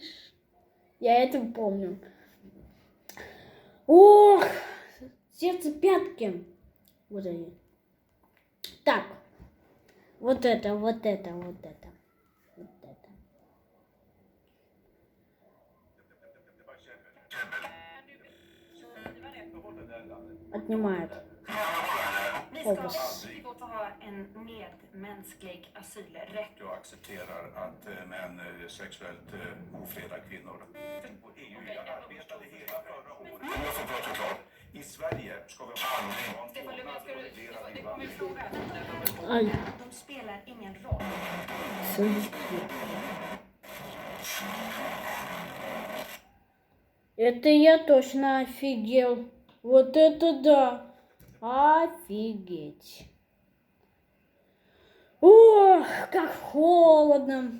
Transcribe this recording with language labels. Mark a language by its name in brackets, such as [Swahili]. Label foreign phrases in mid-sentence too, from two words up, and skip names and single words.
[Russian] Я это помню. Ох, сердце пятки. Вот они. Так, вот это. Отнимает. [Swedish] Ni ska få ha en medmänsklig asylrätt. Jag accepterar att män sexuellt ofredar kvinnor. EU arbetade hela förra året. Om jag får prata klart. I Sverige ska vi ha Stefan Löfven, det kommer en fråga. Ай. De spelar ingen roll. [Russian] Это я точно офигел. Вот это да. Офигеть. Ох, как холодно.